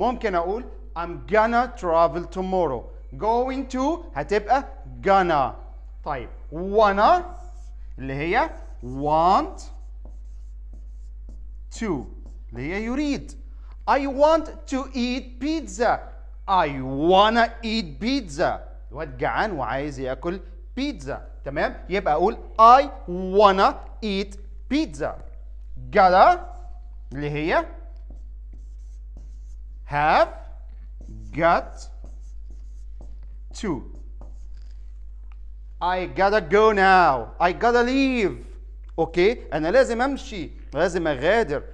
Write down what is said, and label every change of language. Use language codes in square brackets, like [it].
[ar] ممكن اقول [en] I'm gonna travel tomorrow. going to [ar] هتبقى [en] gonna. [ar] طيب wanna اللي هي [en] want to [ar] اللي هي يريد. [en] I want to eat pizza. I wanna eat pizza. [ar] الواد جعان وعايز ياكل بيتزا. تمام؟ يبقى اقول [en] I wanna eat pizza. gotta [ar] اللي هي [en] have got to. I gotta go now. I gotta leave. [ar] اوكي؟ انا لازم امشي، لازم اغادر.